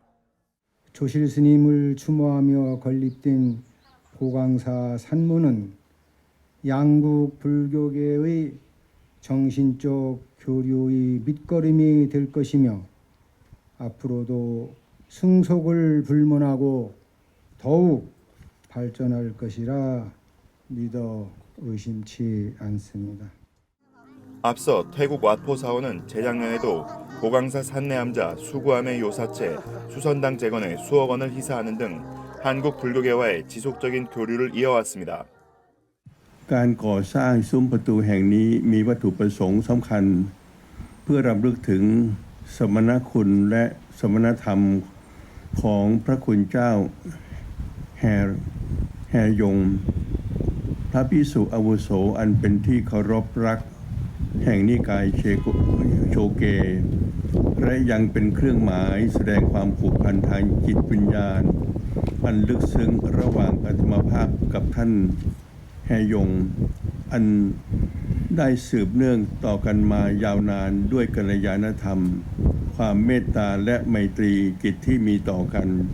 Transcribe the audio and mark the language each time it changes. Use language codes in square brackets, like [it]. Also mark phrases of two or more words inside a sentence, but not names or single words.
[ko] 조실 스님을 추모하며 건립된 보광사 산문은 양국 불교계의 정신적 교류의 밑거름이 될 것이며 앞으로도 승속을 불문하고 더욱 발전할 것이라 믿어 의심치 않습니다. 앞서 태국 왓포사원은 재작년에도 보광사 산내암자 수구암의 요사체 수선당 재건에 수억 원을 희사하는 등 한국 불교계와의 지속적인 교류를 이어왔습니다. [th] การก่อสร้างซุ้มประตูแห่งนี้มีวัตถุประสงค์สำคัญเพื่อรำลึกถึงสมณคุณและสมณธรรมของพระคุณเจ้า แฮยงพระภิกษุอาวุโสอันเป็นที่เคารพรักแห่งนิกายโชเกและยังเป็นเครื่องหมายแสดงความผูกพันทางจิตวิญญาณอันลึกซึ้งระหว่างอัตมภาพกับท่านแฮยงอันได้สืบเนื่องต่อกันมายาวนานด้วยกัลยาณธรรมความเมตตาและไมตรีจิตที่มีต่อกัน